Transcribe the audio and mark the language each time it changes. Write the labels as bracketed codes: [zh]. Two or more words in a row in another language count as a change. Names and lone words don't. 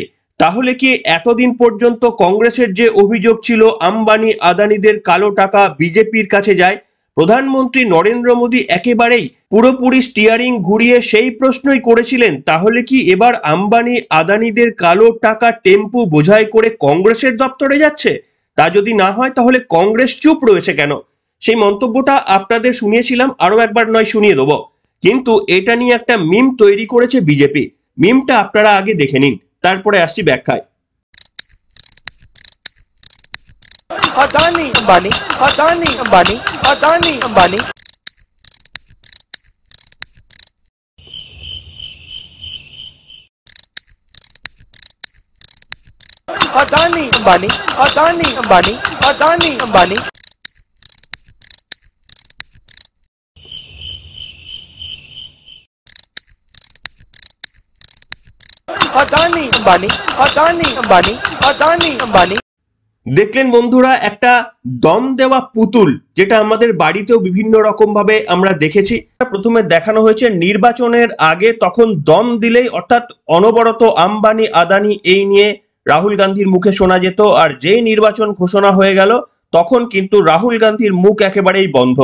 [bn] তাহলে কি এতদিন পর্যন্ত কংগ্রেসের যে অভিযোগ ছিল আম্বানি আদানিদের কালো টাকা বিজেপির কাছে যায়, প্রধানমন্ত্রী নরেন্দ্র মোদী একেবারেই পুরোপুরি স্টিয়ারিং ঘুরিয়ে সেই প্রশ্নই করেছিলেন, তাহলে কি এবার আম্বানি আদানিদের কালো টাকা টেম্পু বোঝাই করে কংগ্রেসের দপ্তরে যাচ্ছে? তা যদি না হয় তাহলে কংগ্রেস চুপ রয়েছে কেন? সেই মন্তব্যটা আপনাদের শুনিয়েছিলাম, আরো একবার নয় শুনিয়ে দেবো। কিন্তু এটা নিয়ে একটা মিম তৈরি করেছে বিজেপি। মিমটা আপনারা আগে দেখে নিন, তারপরে আসছি ব্যাখ্যায়। अदानी अंबानी, अदानी अंबानी, अदानी अंबानी। अदानी अंबानी, अदानी अंबानी, अदानी अंबानी। अदानी अंबानी, अदानी अंबानी, अदानी अंबानी। দেখলেন বন্ধুরা, একটা দম দেওয়া পুতুল, যেটা আমাদের বাড়িতেও বিভিন্ন রকম ভাবে আমরা দেখেছি। প্রথমে দেখানো হয়েছে নির্বাচনের আগে, তখন দম দিলেই অর্থাৎ অনবরত আম্বানি আদানি এই নিয়ে রাহুল গান্ধীর মুখে শোনা যেত, আর যেই নির্বাচন ঘোষণা হয়ে গেল তখন কিন্তু রাহুল গান্ধীর মুখ একেবারেই বন্ধ।